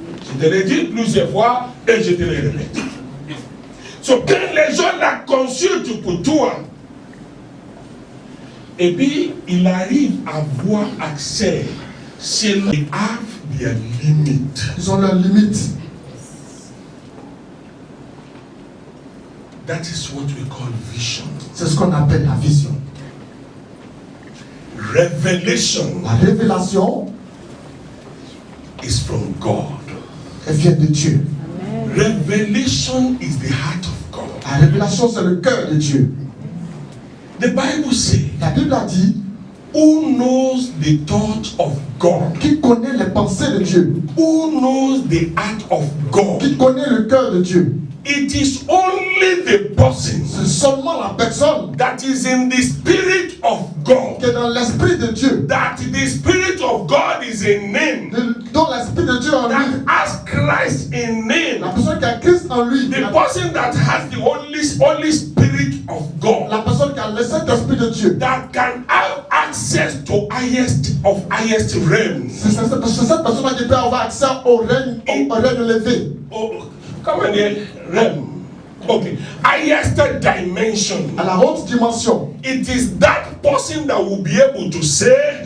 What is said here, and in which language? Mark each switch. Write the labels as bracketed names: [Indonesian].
[French] Je te l'ai dit plusieurs fois et je te le répète. So, quand les gens la consultent pour toi, et puis il arrive à avoir accès, c'est [English] they have their limit. [French] ils ont leurs limites. [English] That is what we call vision. [French] C'est ce qu'on appelle la vision. [English] Revelation [French] La révélation, [English] is from God. [French] elle vient de Dieu. [English] Revelation is the heart of God. [French] La révélation, c'est le cœur de Dieu. [English] The Bible says, [French] La Bible a dit, [English] who knows the thoughts of God? [French] qui connaît les pensées de Dieu? [English] Who knows the heart of God? [French] Qui connaît le cœur de Dieu? [English] It is only the person [French] C'est seulement la personne [English] that is in the spirit of God. [French] qui est dans l'esprit de Dieu, [English] That the spirit of God is in him. [French] dont l'esprit de Dieu en lui. [English] That has Christ in [French] La [English] him. [French] personne qui a Christ en lui. [English] The person that has the Holy Spirit of God. [French] La personne qui a le Saint-Esprit de Dieu. [English] That can have access to highest realms. [French] C'est cette personne qui peut avoir accès au règne élevé. Oh, comment dire realm? [English] Okay, highest dimension. [French] À la haute dimension. [English] It is that person that will be able to say,